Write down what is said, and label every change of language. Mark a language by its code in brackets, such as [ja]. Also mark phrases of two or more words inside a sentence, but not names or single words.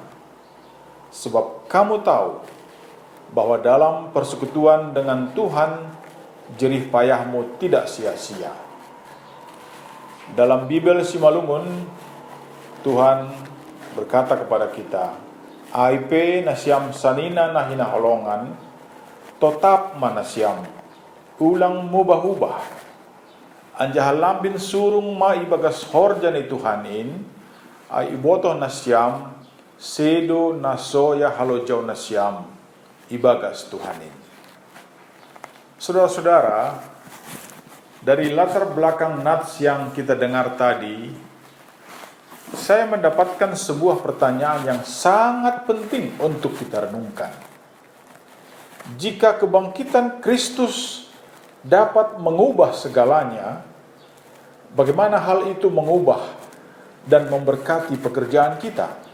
[id] Sebab kamu tahu bahwa dalam persekutuan dengan Tuhan, jerih payahmu tidak sia-sia. Dalam Bibel Simalungun, Tuhan berkata kepada kita, [bts] Aipe nasyam sanina nahina holongan, totap manasiam, ulang mubah-ubah. Anjahalambin surung ma ibagas horjan itu hanin, ai ibotoh nasyam, sedo nasoya halojau nasyam, ibagas Tuhanin. [id] Saudara-saudara, dari latar belakang nats yang kita dengar tadi, saya mendapatkan sebuah pertanyaan yang sangat penting untuk kita renungkan. Jika kebangkitan Kristus dapat mengubah segalanya, bagaimana hal itu mengubah dan memberkati pekerjaan kita?